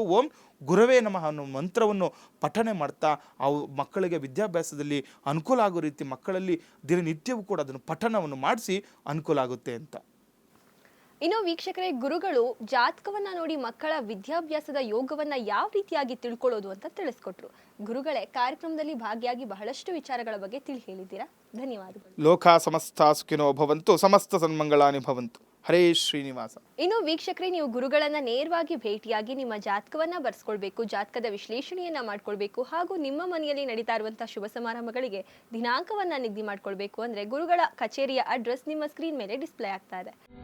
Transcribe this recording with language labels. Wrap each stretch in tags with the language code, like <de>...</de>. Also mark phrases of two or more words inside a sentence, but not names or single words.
<sa>ಓಂ ಗುರವೇ ನಮಃ</sa> <kn>ಅನ್ನೋ ಮಂತ್ರವನ್ನು ಪಠನೆ ಮಾಡ್ತಾ ಮಕ್ಕಳಿಗೆ ವಿದ್ಯಾಭ್ಯಾಸದಲ್ಲಿ ಅನುಕೂಲ ಆಗೋ ರೀತಿ ಮಕ್ಕಳಲ್ಲಿ ದಿನನಿತ್ಯವೂ ಕೂಡ ಅದನ್ನು ಪಠಣವನ್ನು ಮಾಡಿಸಿ ಅನುಕೂಲ ಆಗುತ್ತೆ ಅಂತ. ಇನ್ನು ವೀಕ್ಷಕರೇ, ಗುರುಗಳು ಜಾತಕವನ್ನ ನೋಡಿ ಮಕ್ಕಳ ವಿದ್ಯಾಭ್ಯಾಸದ ಯೋಗವನ್ನ ಯಾವ ರೀತಿಯಾಗಿ ತಿಳ್ಕೊಳ್ಳೋದು ಅಂತ ತಿಳಿಸ್ಕೊಟ್ರು. ಗುರುಗಳೇ, ಕಾರ್ಯಕ್ರಮದಲ್ಲಿ ಭಾಗಿಯಾಗಿ ಬಹಳಷ್ಟು ವಿಚಾರಗಳ ಬಗ್ಗೆ ತಿಳಿ ಹೇಳಿದ್ದೀರಾ, ಧನ್ಯವಾದಗಳು.</kn> <sa>ಲೋಕ ಸಮಸ್ತ ಸುಖಿನೋ ಭವಂತು, ಸಮಸ್ತ ಸನ್ಮಂಗಳಾನಿ ಭವಂತು. ಹರೇ ಶ್ರೀನಿವಾಸ.</sa> <kn>ಇನ್ನು ವೀಕ್ಷಕರೇ, ನೀವು ಗುರುಗಳನ್ನ ನೇರವಾಗಿ ಭೇಟಿಯಾಗಿ ನಿಮ್ಮ ಜಾತಕವನ್ನ ಬರ್ಸ್ಕೊಳ್ಬೇಕು, ಜಾತಕದ ವಿಶ್ಲೇಷಣೆಯನ್ನ ಮಾಡ್ಕೊಳ್ಬೇಕು, ಹಾಗೂ ನಿಮ್ಮ ಮನೆಯಲ್ಲಿ ನಡೀತಾ ಇರುವಂತಹ ಶುಭ ಸಮಾರಂಭಗಳಿಗೆ ದಿನಾಂಕವನ್ನ ನಿಗದಿ ಮಾಡ್ಕೊಳ್ಬೇಕು ಅಂದ್ರೆ ಗುರುಗಳ ಕಚೇರಿಯ ಅಡ್ರೆಸ್ ನಿಮ್ಮ ಸ್ಕ್ರೀನ್ ಮೇಲೆ ಡಿಸ್ಪ್ಲೇ ಆಗ್ತಾ ಇದೆ.</kn>